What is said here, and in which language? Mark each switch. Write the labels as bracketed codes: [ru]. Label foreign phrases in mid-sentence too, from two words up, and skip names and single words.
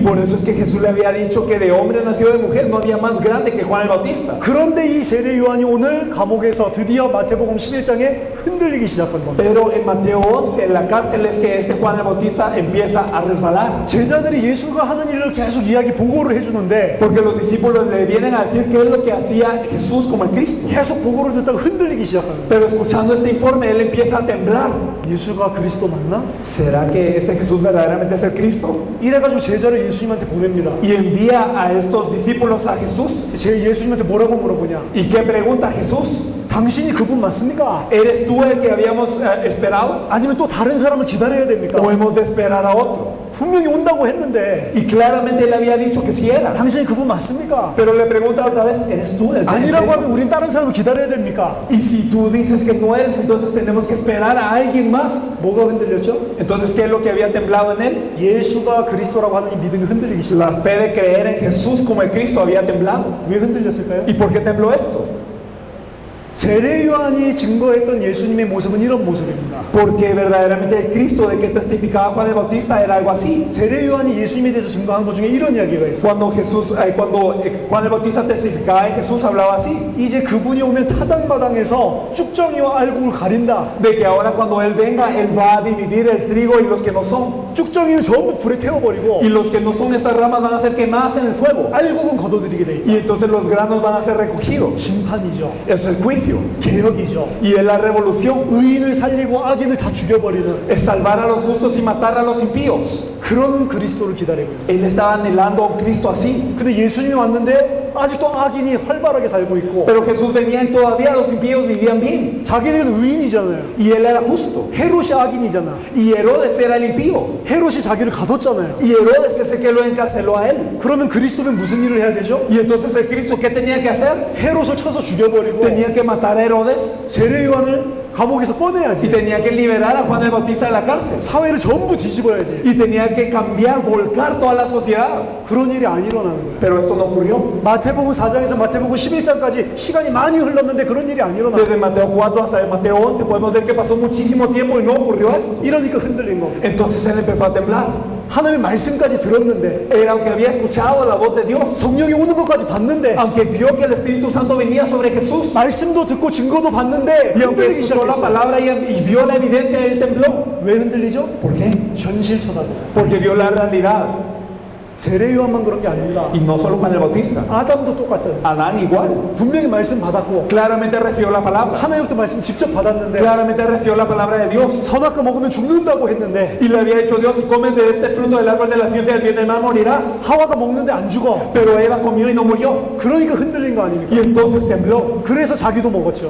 [es] Y por eso es que Jesús le había dicho que de hombre nacido de mujer no había más grande que Juan el Bautista. [ko] 그런데 이 세례 요한이 오늘 감옥에서 드디어 마태복음 11장에 흔들리기 시작한 겁니다. [es] Pero en Mateo 11, en la cárcel, es que este Juan el Bautista empieza a resbalar. [ko] 제자들이 예수가 하는 일을 계속 이야기 보고를 해주는데 [es] Porque los discípulos le vienen a decir qué es lo que hacía Jesús como el Cristo. [ko] 계속 보고를 듣다가 흔들리기 시작합니다. [es] Pero escuchando este informe, él empieza a temblar. [ko] 예수가 그리스도 맞나? [es] ¿Será que este Jesús verdaderamente es el Cristo? [ko] 이래가지고 제자를 예수님한테 보냅니다. [es] Y envía a estos discípulos a Jesús. [ko] 제 예수님한테 뭐라고 물어보냐? [es] ¿Y qué pregunta Jesús? [ko] 당신이 그분 맞습니까? [es] ¿Eres tú el que habíamos esperado? [ko] 아니면 또 다른 사람을 기다려야 됩니까? [es] ¿O hemos de esperar a otro? [ko] 분명히 온다고 했는데 [es] Y claramente él había dicho que sí era. [ko] 당신이 그분 맞습니까? [es] Pero le pregunta otra vez, ¿eres tú el que [ko] 아니라고 하면 [es] es? [ko] 우린 다른 사람을 기다려야 됩니까? [es] Y si tú dices que no eres, entonces tenemos que esperar a alguien más. [ko] 뭐가 흔들렸죠? [es] Entonces, ¿qué es lo que había temblado en él? [ko] 예수가 그리스도라고 하는 이 믿음이 흔들리기 시작. [es] La fe de creer en Jesús como el Cristo había temblado. [ko] 왜 흔들렸을까요? [es] ¿Y por qué tembló esto? [ko] 세례 요한이 증거했던 예수님의 모습은 이런 모습입니다. [es] Porque verdaderamente el Cristo de que testificaba Juan el Bautista era algo así. [ko] 세례 요한이 예수님에 대해서 증거한 것 중에 이런 이야기가 있어요. [es] Cuando Juan el Bautista testificaba de Jesús, hablaba así. [ko] 이제 그분이 오면 타작마당에서 쭉정이와 알곡을 가린다. [es] De que ahora cuando Él venga, Él va a dividir el trigo y los que no son. [ko] 쭉정이는 전부 불에 태워버리고 [es] Y los que no son estas ramas van a ser quemadas en el fuego. [ko] 알곡은 걷어들이게 돼 있다. [es] Y entonces los granos van a ser recogidos. [ko] 심판이죠. [es] Es el juicio. [ko] 개혁이죠. [es] Y es la revolución. [ko] 의인을 살리고 악인을 다 죽여버리는 [es] Es salvar a los justos y matar a los impíos. [ko] 그런 그리스도를 기다리고 있어요. [es] Él estaba anhelando a un Cristo así. [ko] 근데 예수님이 왔는데 아직도 악인이 활발하게 살고 있고 [es] Pero Jesús venía y todavía los impíos vivían bien. [ko] 자기는 의인이잖아요. [es] Y Él era justo. [ko] 헤롯이 악인이잖아. [es] Y Herodes era el impío. [ko] 헤롯이 자기를 가뒀잖아요. [es] Y Herodes es el que lo encarceló a él. [ko] 그러면 그리스도는 무슨 일을 해야 되죠? [es] Y entonces el Cristo, ¿qué tenía que hacer? [ko] 헤롯을 쳐서 죽여버리고 [es] Tenía que matar a Herodes [ko] 세례 요한을 감옥에서 [es] y [ko] 꺼내야지. [es] tenía que liberar a Juan el Bautista de la cárcel. [ko] 사회를 전부 뒤집어야지. [es] Y tenía que cambiar, volcar toda la sociedad. [ko] 그런 일이 안 일어나는 거예요. [es] Pero esto no ocurrió. [ko] 마태복음 4장에서 마태복음 11장까지 시간이 많이 흘렀는데 그런 일이 안 일어나요. [es] Desde Mateo 4 hasta Mateo 11 podemos ver que pasó muchísimo tiempo y no ocurrió eso. [ko] 이러니까 흔들린 겁니다. [es] Entonces él empezó a temblar. [ko] 하나님의 말씀까지 들었는데 [es] Era aunque había escuchado la voz de Dios, [ko] 성령이 오는 것까지 봤는데 [es] aunque vio que el Espíritu Santo venía sobre Jesús, [ko] 말씀도 듣고 증거도 봤는데 [es] y aunque [ko] 흔들리기 [es] escuchó la [ko] 시작했어요. [es] palabra y vio la evidencia, él tembló. [ko] 왜 흔들리죠? [es] ¿Por qué? [ko] 현실 쳐다보고. [es] Porque vio la realidad. [ko] 세례 요한만 그런 게 아닙니다. [es] Y no solo Juan el Bautista, [ko] 아담도 똑같아요. [es] Adán igual. [ko] 분명히 말씀 받았고 [es] Claramente recibió la palabra. [ko] 하나님부터 말씀 직접 받았는데 [es] Claramente recibió la palabra de Dios. [ko] 선악과 먹으면 죽는다고 했는데 [es] Y le había dicho Dios, si comes de este fruto del árbol de la ciencia del bien y del mal morirás. [ko] 하와가 먹는데 안 죽어. [es] Pero Eva comió y no murió. [ko] 그러니까 흔들린 거 아닙니까? [es] Y entonces tembló. [ko] 그래서 자기도 먹었죠.